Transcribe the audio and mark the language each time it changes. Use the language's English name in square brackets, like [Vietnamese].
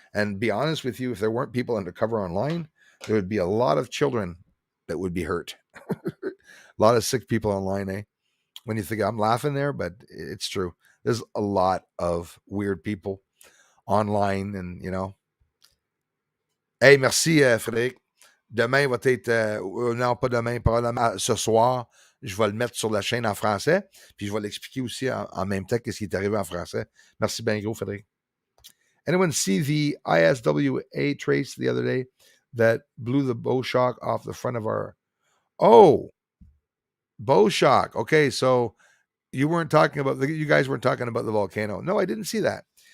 [English] And be honest with you, if there weren't people undercover online, there would be a lot of children that would be hurt. A lot of sick people online, eh? When you think I'm laughing there, but it's true. There's a lot of weird people online, and Hey, merci, Frédéric. [French] Demain va être, non, pas demain, probablement ce soir, je vais le mettre sur la chaîne en français, puis je vais l'expliquer aussi en même temps qu'est-ce qui est arrivé en français. Merci bien gros, Frédéric. [English] Anyone see the ISWA trace the other day that blew the bow shock off the front of our... Oh, bow shock. Okay, so you guys weren't talking about the volcano. No, I didn't see that.